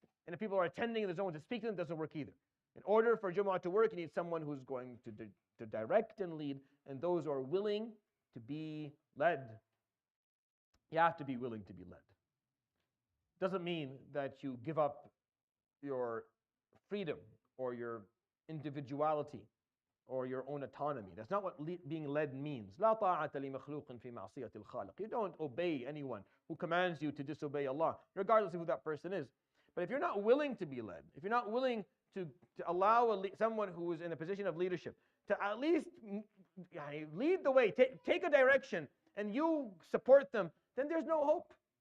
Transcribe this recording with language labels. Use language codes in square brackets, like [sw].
[en] And if people are attending and there's no one to speak to them, it doesn't work either. In order for Jumu'ah to work, you need someone who's going to direct and lead, and those who are willing to be led. You have to be willing to be led. Doesn't mean that you give up your freedom or your individuality or your own autonomy. That's not what being led means. [ar] لا طاعة لمخلوق في معصية الخالق. [en] You don't obey anyone who commands you to disobey Allah, regardless of who that person is. But if you're not willing to be led, if you're not willing to allow someone who is in a position of leadership to at least lead the way, take a direction, and you support them, then there's no hope.